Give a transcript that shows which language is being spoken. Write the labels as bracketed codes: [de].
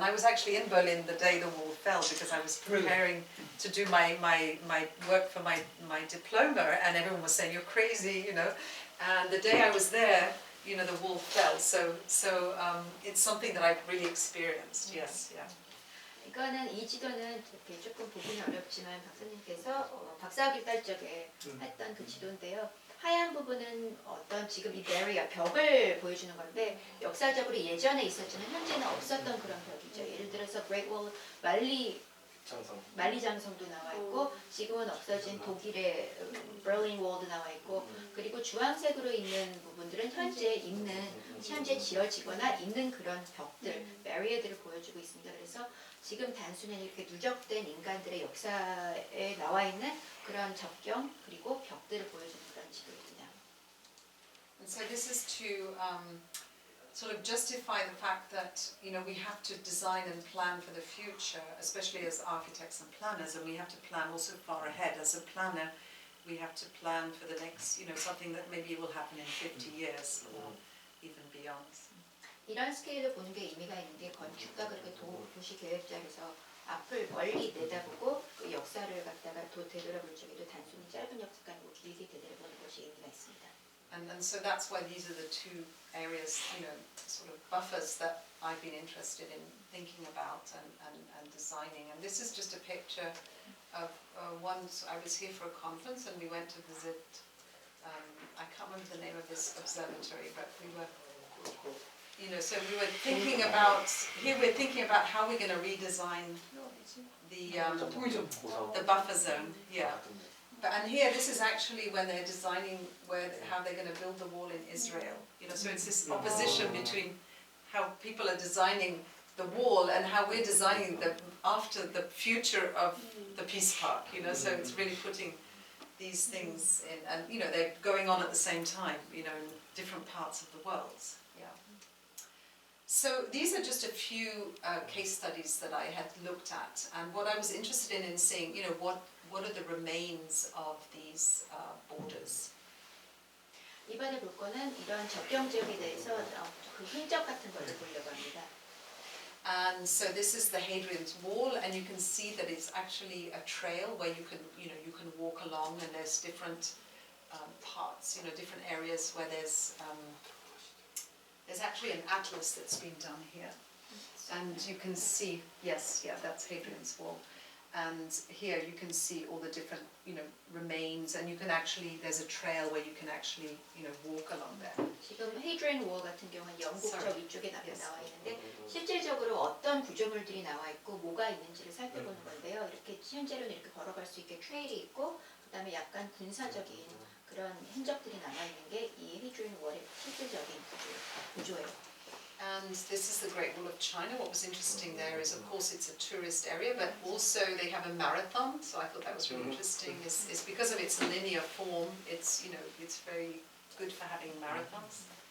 [en] And I was actually in Berlin the day the wall fell, because I was preparing to do my work for my diploma, and everyone was saying, "You're crazy," And the day I was there, the wall fell. So it's something that I've really experienced. Yes, yeah. [ko] 이거는 이 지도는 이렇게 조금 보기는 어렵지만 박사님께서 박사학위 딸 적에 했던 그 지도인데요. 하얀 부분은 어떤 지금 이 barrier, 벽을 보여주는 건데, 역사적으로 예전에 있었지만 현재는 없었던 그런 벽이죠. 예를 들어서 Great Wall, 만리장성도 나와 있고, 지금은 없어진 독일의 Berlin Wall도 나와 있고, 그리고 주황색으로 있는 부분들은 현재 지어지거나 있는 그런 벽들, barrier들을 보여주고 있습니다. 그래서 지금 단순히 이렇게 누적된 인간들의 역사에 나와 있는 그런 접경 그리고 벽들을 보여주는 그런 지도입니다. [en] And so this is to sort of justify the fact that, you know, we have to design and plan for the future, especially as architects and planners, and we have to plan also far ahead. As a planner, we have to plan for the next, you know, something that maybe will happen in 50 years or even beyond. [ko] 이런 스케일을 보는 게 의미가 있는 게 건축가 그렇게 도시 계획자로서 앞을 멀리 내다보고 그 역사를 갖다가 되돌아볼 적에도 단순히 짧은 역사가 아니고 길게 되돌아보는 것이 의미가 있습니다. [en] And so that's why these are the two areas, you know, sort of buffers that I've been interested in thinking about and designing. And this is just a picture of once I was here for a conference and we went to visit, I can't remember the name of this observatory, but we were, you know, so we were thinking about, here we're thinking about how we're going to redesign the buffer zone, yeah. And here, this is actually when they're designing how they're going to build the wall in Israel. You know, so it's this opposition between how people are designing the wall and how we're designing after the future of the peace park. You know, so it's really putting these things in, and you know, they're going on at the same time. You know, in different parts of the world. Yeah. So these are just a few case studies that I had looked at, and what I was interested in seeing, you know, what are the remains of these borders. [ko] 이번에 볼 거는 이런 접경 지역에 대해서 그 흔적 같은 걸 보려고 합니다. [en] And so this is the Hadrian's Wall, and you can see that it's actually a trail where you can walk along, and there's different parts, you know, different areas where there's actually an atlas that's been done here, and you can see, yes, yeah, that's Hadrian's Wall. And here you can see all the different, you know, remains, and you can actually, there's a trail where you can actually, you know, walk along there. [ko] 지금 헤이드랜 워 같은 경우는 영국 저 위쪽에 나와 있는데 음. 실질적으로 어떤 구조물들이 나와 있고 뭐가 있는지를 살펴보는 건데요. 이렇게 현재로는 이렇게 걸어갈 수 있게 트레일이 있고 그다음에 약간 군사적인 그런 흔적들이 남아 있는 게 이 헤이드랜 월의 실질적인 구조예요. [en] And this is the Great Wall of China. What was interesting there is, of course, it's a tourist area, but also they have a marathon. So I thought that was really interesting. It's because of its linear form. It's, you know, it's very good for having marathons.